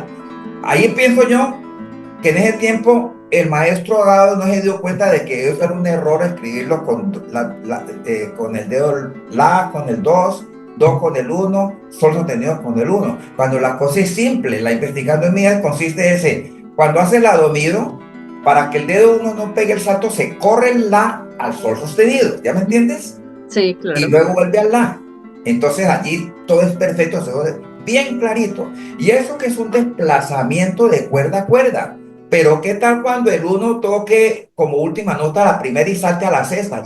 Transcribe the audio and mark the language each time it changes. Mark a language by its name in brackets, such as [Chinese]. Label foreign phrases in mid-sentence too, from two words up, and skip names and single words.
[Spanish] Ahí pienso yo que en ese tiempo el maestro Agado no se dio cuenta de que eso era un error escribirlo con el dedo la con el 2, do con el 1, sol sostenido con el 1. Cuando la cosa es simple, la investigación mía consiste en cuando hace la do mi do, para que el dedo 1 no pegue el salto, se corre el la al sol sostenido, ¿ya me entiendes? Sí, Y claro. luego vuelve al la. Entonces allí todo es perfecto, se ve bien clarito. Y eso que es un desplazamiento de cuerda a cuerda. Pero ¿qué tal cuando el 1 toque como última nota la primera y salte a la sexta?